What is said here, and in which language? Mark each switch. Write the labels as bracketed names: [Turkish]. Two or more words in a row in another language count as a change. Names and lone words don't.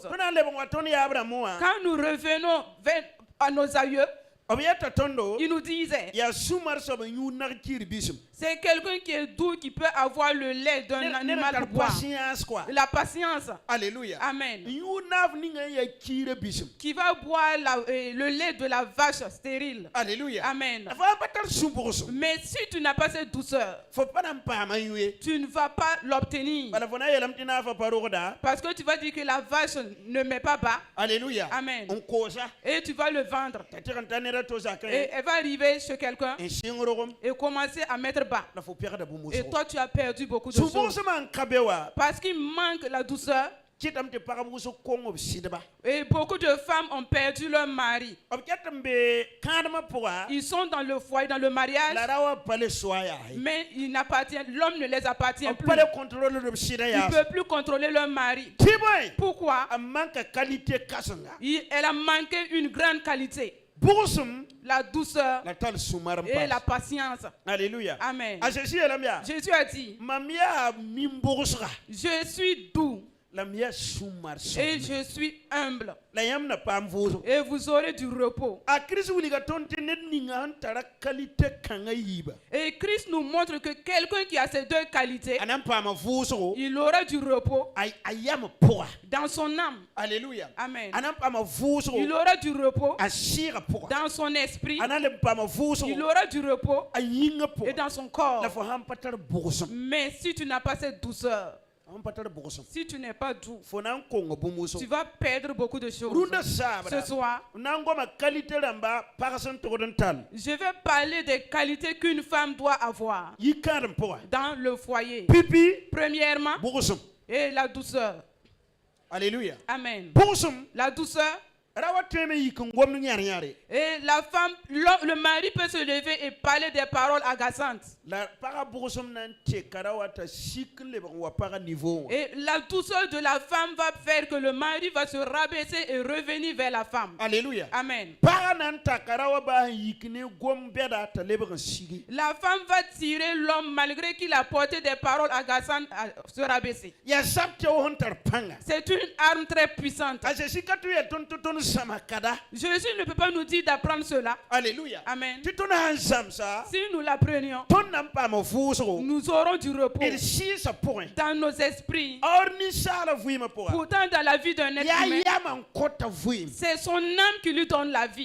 [Mossi] tõe na n lebg wa tõnd yaab rãmbẽ wã [French] Quand nous revenons à nos aïeux, [Mossi] b yeta tõndo [French] ils nous disaient, [Mossi] yaa sũ-mar soab n yũud nag kiir bism [French] c'est quelqu'un qui est doux, qui peut avoir le lait d'un [Mossi] ned n [French] animal [Mossi] tar [French] pour boire. patience quoi La patience. [Mossi] alleluya [French] Amen. [Mossi] n yũud naaf ninga n yaa kiirã bism [French] Qui va boire le lait de la vache stérile. [Mossi] alleluya [French] Amen. [Mossi] fo pa tar sũ-bʋgsm [French] Mais si tu n'as pas cette douceur, [Mossi] fo pa na n paam a yũe [French] tu ne vas pas l'obtenir. [Mossi] bala fo na yeelame tɩ naafa pa rogda [French] Parce que tu vas dire que la vache ne met pas bas [Mossi] alleluya [French] Amen. [Mossi] n koosa [French] et tu vas le vendre. [Mossi] t'a tɩg n ta ned a to zakẽ [French] Et elle va arriver chez quelqu'un [Mossi] n sɩng rogem [French] et commencer à mettre bas. [Mossi] la fo pɛgda bũmb [French] Et [Mossi] wʋsgo [French] toi, tu as perdu beaucoup de choses. [Mossi] sũ-bʋgsmã n ka be wa [French] Parce qu'il manque la douceur. [Mossi] kɩtame tɩ pagb wʋsg kong b sɩdba [French] Et beaucoup de femmes ont perdu leur mari. [Mossi] b ket n be kãadmã pʋga [French] Ils sont dans le foyer, dans le mariage, [Mossi] la ra wa pa le soa yaa [French] mais l'homme ne les appartient [Mossi] b [French] plus. [Mossi] pa le contrôle d b sɩda [French] Ils [Mossi] yaa [French] ne peuvent plus contrôler leur mari. [Mossi] tɩ bõe [French] Pourquoi? [Mossi] a manka qualité kãsenga [French] Elle a manqué une grande qualité. [Mossi] bʋgsm [French] La douceur [Mossi] la tall sũ-mar n [French] et la pas patience. [Mossi] alleluya [French] Amen. [Mossi] a zesi yeelame yaa [French] Jésus a dit, [Mossi] mam yaa min-bʋgsga [French] je suis doux [Mossi] la m yaa sũ-mar [French] et [Mossi] sõmne [French] je suis humble. [Mossi] la yãmb na paam vʋʋsg [French] Et vous aurez du repos. [Mossi] a kirist wilga tõnd tɩ ned ninga sẽn tara qualité kãngã yiiba [French] Et Christ nous montre que quelqu'un qui a ces deux qualités, [Mossi] a na n paama vʋʋsgo [French] il aura du repos [Mossi] a yam pʋga [French] dans son âme. [Mossi] alleluya [French] Amen. [Mossi] a na n paama vʋʋsgo [French] Il aura du repos [Mossi] a sɩɩga pʋga [French] dans son esprit. [Mossi] a na n leb n paama [French] Il [Mossi] vʋʋsgo [French] aura du repos [Mossi] a yĩngã [French] et [Mossi] pʋga [French] dans son corps. [Mossi] la fo sãn pa tar bʋgsem [French] Mais si tu n'as pas cette douceur, [Mossi] sãn pa tar bʋgsem [French] si tu n'es pas doux, [Mossi] fo na n konga bũmb [French] tu [Mossi] wʋsg [French] vas perdre beaucoup de choses. [Mossi] rũndã [French] Ce [Mossi] saabda [French] soir, [Mossi] na n goma qualité rãmba pags n tʋgd n tall [French] je vais parler des qualités qu'une femme doit avoir [Mossi] yi-kãadem pʋga [French] dans le foyer. [Mossi] pipi [French] Premièrement, [Mossi] bʋgsem [French] et la douceur. [Mossi] alleluya [French] Amen. [Mossi] bʋgsem [French] La douceur. [Mossi] ra wa tõeme yik n gomd yãr-yãre [French] Et la femme, le mari peut se lever et parler des paroles agaçantes. [Mossi] la paga bʋgsem na n teka ra wa t'a sik n lebg n wa paga niveau wã [French] Et la douceur de la femme va faire que le mari va se rabaisser et revenir vers la femme. [Mossi] alleluya [French] Amen. [Mossi] paga na n taka ra wa baa n yik ne gom bɛda t'a lebg n sigi [French] La femme va tirer l'homme malgré qu'il a porté des paroles agaçantes à se rabaisser. [Mossi] yaa zab tɩ f sẽn tar pãnga [French] C'est une arme très puissante. [Mossi] a zesi ka tɩ ya tõnd tɩ tõnd zãma kada [French] Jésus ne peut pas nous dire d'apprendre cela. [Mossi] alleluya [French] Amen. [Mossi] tɩ tõnd sãn zãmsa [French] Si nous l'apprenions, [Mossi] tõnd na n paama vʋʋsgo [French] nous aurons du repos [Mossi] d sɩɩsã pʋgẽ [French] dans nos esprits. [Mossi] or ninsaala vɩɩmã pʋga [French] Pourtant, dans la vie d'un être [Mossi] yaa [French] humain, [Mossi] yama n kõta vɩɩm [French] c'est son âme qui lui donne la vie.